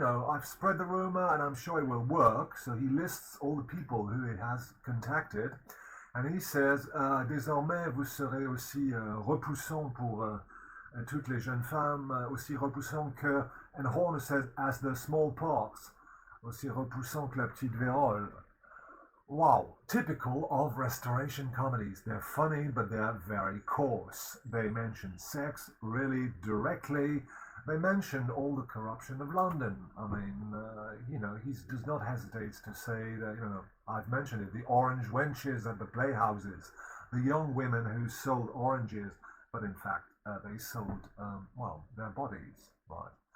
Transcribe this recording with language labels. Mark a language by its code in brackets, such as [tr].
[en] I've spread the rumor and I'm sure it will work. So he lists all the people who it has contacted. And he says, [fr] désormais, vous serez aussi repoussant pour toutes les jeunes femmes, aussi repoussant que, [en] and Horner says, as the smallpox, [fr] aussi repoussant que la petite vérole. [en] Wow, typical of restoration comedies. They're funny, but they're very coarse. They mention sex really directly. They mentioned all the corruption of London. I mean, he does not hesitate to say that, I've mentioned it, the orange wenches at the playhouses, the young women who sold oranges, but in fact, they sold, their bodies, right?